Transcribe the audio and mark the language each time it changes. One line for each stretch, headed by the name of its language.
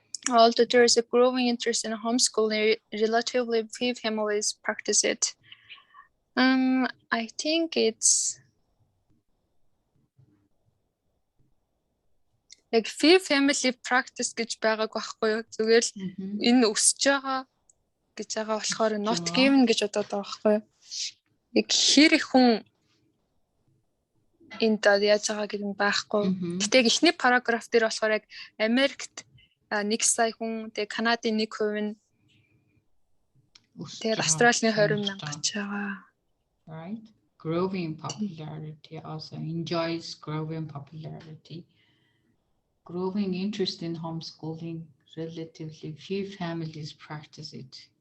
English: Although there is a growing interest in homeschooling, relatively few families practice it. I think it's like few family practice
Mongolian: гэж байгаагүй байхгүй юу. Зүгээр л энэ өсөж байгаа гэж байгаа болохоор
English: not given
Mongolian: гэж бодоод байгаа байхгүй юу. Яг хэр их хүн энэ даа яаж байгаа гэдэг нь байхгүй. Гэтэл эхний параграф дээр болохоор яг Америкт 1 сая хүн, тэгээ Канадын 1% нь тэгээ Австралийн 20,000 гэж байгаа.
English: Right. Growing popularity also enjoys growing popularity. Growing interest in homeschooling, relatively few families practice it.